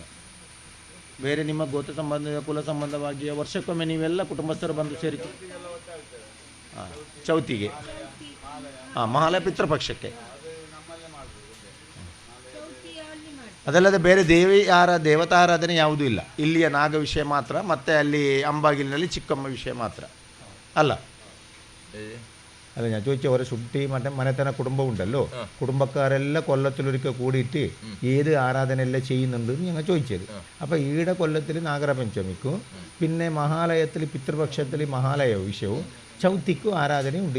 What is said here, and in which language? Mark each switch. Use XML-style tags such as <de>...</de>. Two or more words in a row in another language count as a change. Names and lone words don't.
<kn>ಬೇರೆ ನಿಮ್ಮ ಗೋತ್ರ ಸಂಬಂಧ ಕುಲ ಸಂಬಂಧವಾಗಿ ವರ್ಷಕ್ಕೊಮ್ಮೆ ನೀವೆಲ್ಲ ಕುಟುಂಬಸ್ಥರು ಬಂದು ಸೇರಿ ಹಾಂ ಚೌತಿಗೆ, ಹಾಂ ಮಹಾಲಯ ಪಿತೃಪಕ್ಷಕ್ಕೆ. ಅದಲ್ಲದೆ ಬೇರೆ ದೇವತಾರಾಧನೆ ಯಾವುದೂ ಇಲ್ಲ. ಇಲ್ಲಿಯ ನಾಗ ವಿಷಯ ಮಾತ್ರ, ಮತ್ತು ಅಲ್ಲಿ ಅಂಬಾಗಿಲಿನಲ್ಲಿ ಚಿಕ್ಕಮ್ಮ ವಿಷಯ ಮಾತ್ರ ಅಲ್ಲ.</kn> <ml>അല്ല, ഞാൻ ചോദിച്ച ഒരു ശുദ്ധി മറ്റേ മനത്തന കുടുംബം ഉണ്ടല്ലോ, കുടുംബക്കാരെല്ലാം കൊല്ലത്തിലൊരിക്കൽ കൂടിയിട്ട് ഏത് ആരാധനയെല്ലാം ചെയ്യുന്നുണ്ട് ഞങ്ങൾ ചോദിച്ചത്. അപ്പോൾ ഈടെ കൊല്ലത്തിൽ നാഗരപഞ്ചമിക്കും പിന്നെ മഹാലയത്തിൽ പിതൃപക്ഷത്തിൽ മഹാലയ വിഷയവും ചൗത്തിക്കും ആരാധനയുണ്ട്.</ml>